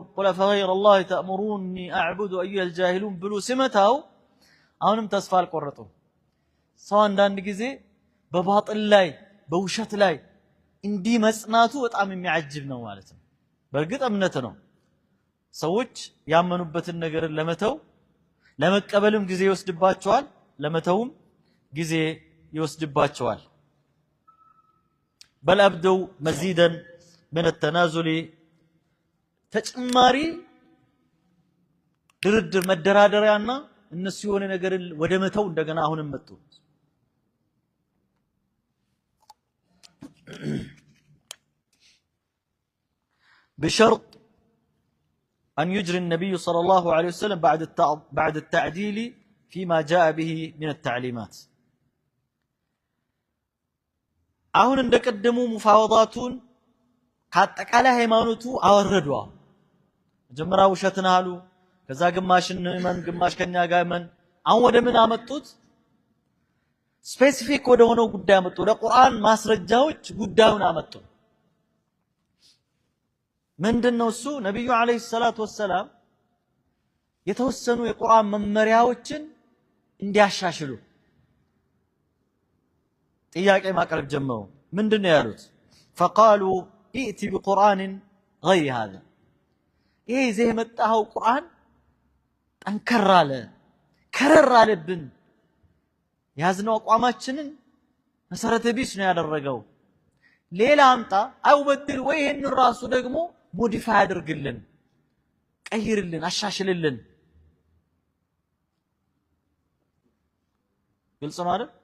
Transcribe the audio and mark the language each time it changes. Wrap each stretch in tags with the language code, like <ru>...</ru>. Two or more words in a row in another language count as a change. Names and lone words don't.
<ar>قل أفغير الله تأمروني أعبد أيها الجاهلون</ar> <am>ብሎ ሲመታው አሁንም ተስፋ አልቆረጡም። ሰው አንዳንድ ጊዜ በባጥል ላይ በውሸት ላይ እንዲህ መጽናቱ በጣም የሚያጅብ ነው ማለት ነው። በእርግጥ እምነት ነው። ሰዎች ያመኑበትን ነገር ለመተው ለመቀበልም ጊዜ ይወስድባቸዋል፣ ለመተውም ጊዜ ይወስድባቸዋል።</am> <ar>بل أبدوا مزيدا من التنازل</ar> <am>ተጨማሪ ድርድር መደራደሪያና እነሱ የሆነ ነገር ወደ መተው እንደገና አሁንም መጡ።</am> <ar>بشرط أن يجري النبي صلى الله عليه وسلم بعد التعديل فيما جاء به من التعليمات</ar> <am>አሁን እንደቀደሙ ሙፋወዳቱን ካጠቃላይ ሃይማኖቱ አወረዱ። መጀመሪያ ውሸትን አሉ፣ ከዛ ግማሽን እመን ግማሽ ከኛ ጋር እመን። አሁን ወደ ምን አመጡት? ስፔሲፊክ ወደ ሆነው ጉዳይ አመጡ። ወደ ቁርአን ማስረጃዎች ጉዳዩን አመጡ። ምንድነው እሱ? ነብዩ</am> <ar>عليه الصلاة والسلام</ar> <am>የተወሰኑ የቁርአን መመሪያዎችን እንዲያሻሽሉ ጥያቄ ማቅረብ ጀመሩ። ምንድነው ያሉት?</am> <ar>فقالوا ائت بقرآن غير هذا</ar> <am>ይሄ ይዘህ የመጣኸው ቁርአን ጠንከር አለ ከረር አለብን፣ ያዝነው አቋማችንን መሰረተ ቢስ ነው ያደረገው። ሌላ አምጣ</am> <ar>أو بدّل</ar> <am>ወይ ይሄን ራሱ ደግሞ ሞዲፋይ አድርግልን፣ ቀይርልን፣ አሻሽልልን። ግልጽ ነው አይደል?</am>